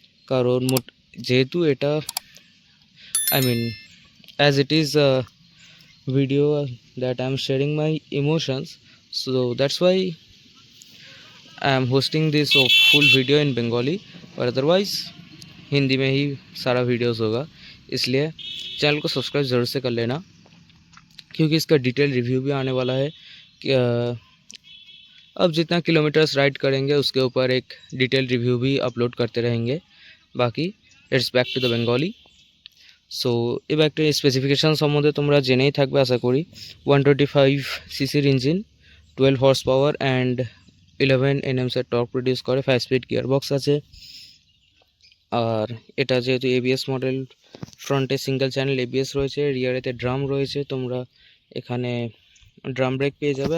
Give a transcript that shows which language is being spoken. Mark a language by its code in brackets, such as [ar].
[bn] কারণ যেহেতু এটা, [en] I mean, as it is video that I'm sharing my emotions, so that's why I'm hosting this full video in Bengali, [hi] और otherwise Hindi में ही सारा videos होगा। इसलिए चैनल को सब्सक्राइब ज़रूर से कर लेना, क्योंकि इसका डिटेल रिव्यू भी आने वाला है कि अब जितना किलोमीटर्स राइड करेंगे उसके ऊपर एक डिटेल रिव्यू भी अपलोड करते रहेंगे। [en] बाकी let's back to the Bengali. [bn] So এই বাইকটার স্পেসিফিকেশান সম্বন্ধে তোমরা জেনেই থাকবে আশা করি। 125 সিসির engine, 12 horse power and 11 এনএমসের torque produce করে, 5 স্পিড গিয়ারবক্স আছে। আর এটা যেহেতু এবিএস মডেল, ফ্রন্টে সিঙ্গেল চ্যানেল এবিএস রয়েছে, রিয়ারেতে ড্রাম রয়েছে, তোমরা এখানে ড্রাম ব্রেক পেয়ে যাবে।